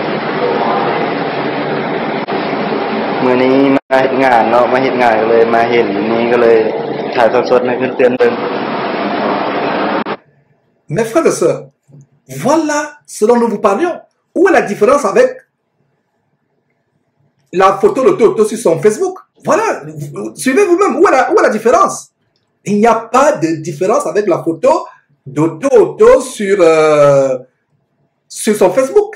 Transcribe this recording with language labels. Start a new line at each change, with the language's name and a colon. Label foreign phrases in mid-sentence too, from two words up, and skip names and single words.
Northeastern Thai: เมื่อนี้มาเห็นงานเนาะมาเห็นงานก็เลยมาเห็นนี้ก็เลยถ่ายสดๆให้ขึ้นเตือนเบิ่ง
French: Mes frères et sœurs, voilà ce dont nous vous parlions. Où est la différence avec la photo de Toto sur son Facebook? Voilà, suivez vous-même, où est la différence? Il n'y a pas de différence avec la photo de Toto sur son Facebook.